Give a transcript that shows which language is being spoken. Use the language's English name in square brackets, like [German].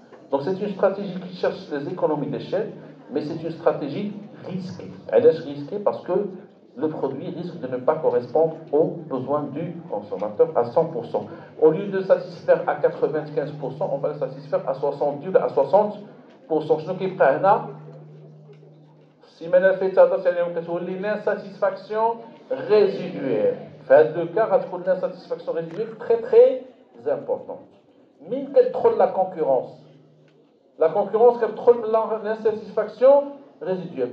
[French] Donc c'est une stratégie qui cherche les économies d'échelle, mais c'est une stratégie risquée. Elle est risquée parce que le produit risque de ne pas correspondre aux besoins du consommateur à 100%. Au lieu de satisfaire à 95%, on va le satisfaire à 70 ou à 60%. [Arabic] شنو كيبقى هنا؟ السيمانه اللي فاتت هضرت عليهم كتولي [French] l'insatisfaction résiduelle. [Arabic] في هذا لو كا غتكون [French] l'insatisfaction résiduelle très importante. [Arabic] مين كتدخل [French] la concurrence [Arabic] كتدخل [French] l'insatisfaction résiduelle.